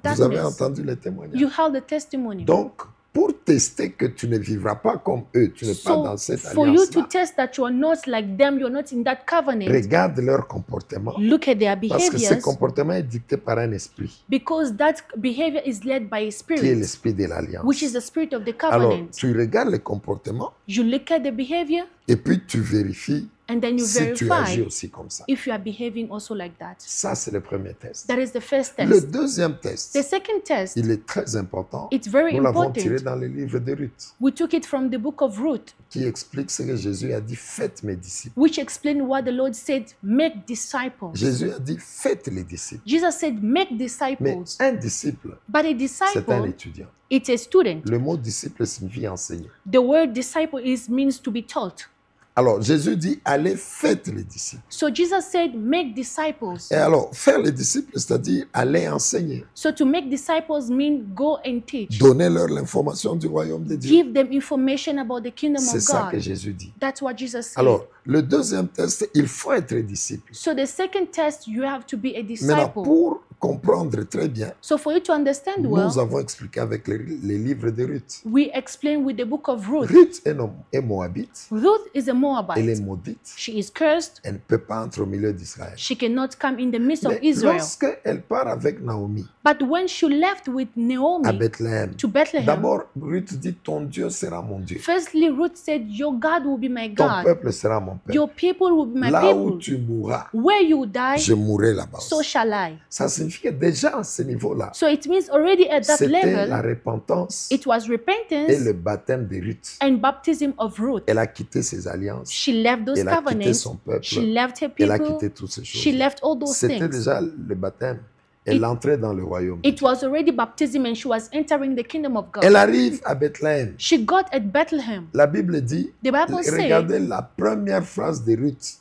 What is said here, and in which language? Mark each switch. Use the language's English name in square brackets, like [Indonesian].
[French] Vous avez [English] darkness. [French] entendu les témoignages. [English] You held the testimony. [French] Donc, pour tester que tu ne vivras pas comme eux, tu n'es pas dans [English] So [French] cette [English] for you to [French] alliance-là, [English] test that you are not like them, you're not in that covenant, [French] regarde leur comportement. [English] look at their [French] Parce que ce [English] behaviors, [French] comportement est dicté par un esprit, [English] because that behavior is led by a [French] qui est [English] spirit, [French] l'esprit de l'alliance. [English] which is the spirit of the [French] Alors, [English] covenant. [French] tu regardes le comportement [English] You look at the behavior [French] et puis tu vérifies [English] and then you [French] si tu agis [English] verify [French] aussi comme ça. [English] if you are behaving also like that. [French] Ça, c'est le premier test. [English] That is the first [French] Le [English] test. [French] deuxième test, [English] The second test, [French] il est très important. [English] it's very [French] Nous l'avons tiré [English] important. [French] dans le livre de Ruth, [English] We took it from the book of Ruth, [French] qui explique ce que Jésus a dit, faites mes disciples. [English] which explained what the Lord said, make disciples. [French] Jésus a dit, faites les disciples. [English] Jesus said, make [French] Mais [English] disciples. [French] un disciple, [English] But a [French] c'est un [English] disciple, [French] étudiant. [English] it's a student. [French] Le mot disciple signifie enseigner. [English] The word disciple means to be taught. [French] Alors, Jésus dit, allez, faites les disciples. [English] So Jesus said, make disciples. [French] Et alors, faire les disciples, c'est-à-dire aller enseigner. [English] So to make disciples mean go and teach. [French] Donnez-leur l'information du royaume de Dieu. [English] Give them information about the kingdom [French] C'est [English] of [French] ça que [English] God. [French] Jésus dit. [English] That's what Jesus said. [French] Alors, le deuxième test, il faut être disciple. [English] So the second test, you have to be a [French] Maintenant, [English] disciple. [French] pour comprendre très bien, [English] So for you to understand well, [French] nous avons expliqué avec les livres de Ruth. [English] we explain with the book of Ruth. [French] Ruth est moabite, [English] Ruth is a [French] elle est [English] Moabite. [French] maudite, [English] She is cursed. [French] elle ne peut pas entrer au milieu d'Israël. [English] She cannot come in the midst of [French] Mais [English] Israel. [French] lorsqu'elle part avec Naomi [English] But when she left with [French] à [English] Naomi [French] Bethléem, [English] to Bethlehem, [French] d'abord Ruth dit, ton Dieu sera mon Dieu, [English] firstly Ruth said, your God will be my [French] ton [English] God. [French] peuple sera mon peuple. [English] Your people will be my [French] Là où [English] people. [French] tu mourras, [English] Where you die, [French] je mourrai là-bas. [English] so [French] aussi. [English] shall I. [French] Ça signifie que déjà à ce niveau-là, [English] So it means already at that [French] c'était la [English] level, [French] repentance [English] it was [French] et [English] repentance [French] le baptême de Ruth. [English] and baptism of Ruth. [French] Elle a quitté ses alliances, [English] She left those [French] elle a quitté [English] covenants. [French] son peuple, [English] She left her [French] elle a [English] people. [French] quitté toutes ces [English] She [French] choses. [English] left all those [French] C'était [English] things. [French] déjà le baptême. Elle entrait dans le royaume. [English] It was already baptism and she was entering the kingdom of God. [French] Elle arrive à Bethléem. [English] She got at Bethlehem. [French] La Bible dit, [English] The Bible says, [French] regardez la première phrase de Ruth